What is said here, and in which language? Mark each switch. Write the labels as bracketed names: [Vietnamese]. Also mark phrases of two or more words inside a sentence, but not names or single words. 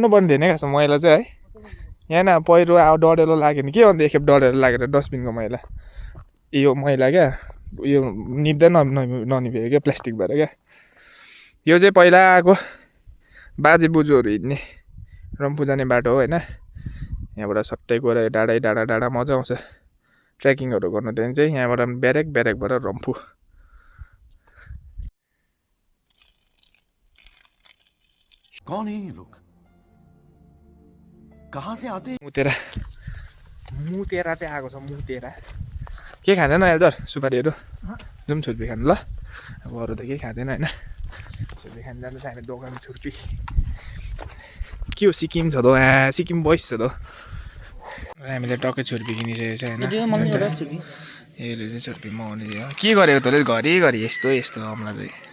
[Nepali] पर्ने थिएन क्या मैला चाहिँ है यहाँ न पहिरो डढेलो लाग्यो नि के अन्त एकखेप डढेलो लागेर डस्टबिनको मैला यो मैला क्या यो निप्दै ननिभेको क्या प्लास्टिक भएर क्या यो चाहिँ पहिलाको बाजे बोजूहरू हिँड्ने रम्फू जाने बाटो हो होइन यहाँबाट सट्टै गएर डाँडा मजा आउँछ ट्रेकिङहरू गर्नु त्यहाँदेखि चाहिँ यहाँबाट ब्यारेकबाट रम्फू [Hindi] कौन है ये लोग कहाँ से आते हैं [Nepali] मुतेरा चाहिँ आएको छ मुतेरा के खाँदैन हजुर सुपारीहरू जाउँ छुर्पी खानु ल अब अरू त केही खाँदैन होइन छुर्पी खानु जाँदा चाहिँ हामी दोकान छुर्पी के हो सिक्किम छ त सिक्किम बोइस छ त हामीले टक्कै छुर्पी किनिसकेको छ होइन यसले चाहिँ छुर्पी मगाउने के गरेको तँले घरिघरि यस्तो अम्ला चाहिँ